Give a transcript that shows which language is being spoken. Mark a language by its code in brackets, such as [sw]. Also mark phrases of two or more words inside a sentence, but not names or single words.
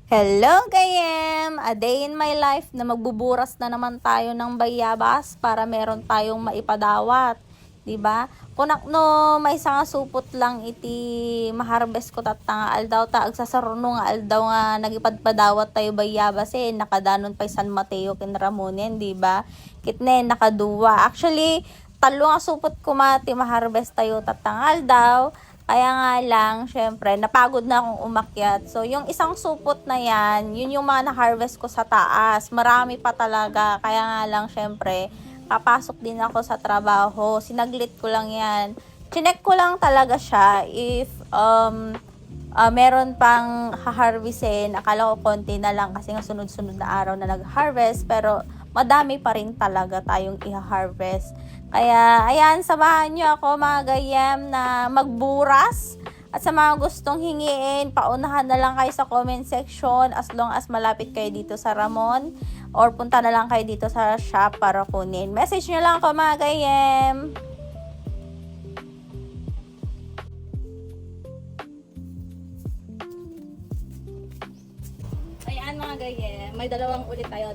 [tl] Hello Gayem! [en] A day in my life [tl] na magbuburas na naman tayo ng bayabas para meron tayong maipadawat. Diba? [ilo] Kunak no, may nga supot lang iti maharbes ko tatanga aldaw ta agsasaruno nga aldaw nga nagipadpadawat tayo bayabas nakadanon pa San Mateo ken Ramonen, diba? Kitne nakaduwa. Actually, talo nga supot ko mati maharbes tayo tatanga aldaw. [tl] Kaya nga lang, syempre, napagod na akong umakyat. So, yung isang supot na yan, yun yung mga na-harvest ko sa taas. Marami pa talaga. Kaya nga lang, syempre, papasok din ako sa trabaho. Sinaglit ko lang yan. Chinek ko lang talaga siya if meron pang ha-harvestin. Akala ko konti na lang kasi nga sunod-sunod na araw na nag-harvest. Pero, madami pa rin talaga tayong i-harvest. Kaya, ayan, samahan nyo ako mga gayem na magburas. At sa mga gustong hingiin, paunahan na lang kayo sa [en] comment section as long as [tl] malapit kayo dito sa Ramon. Or punta na lang kayo dito sa shop para kunin. Message nyo lang ako mga gayem. Ayan mga gayem, may dalawang ulit tayo.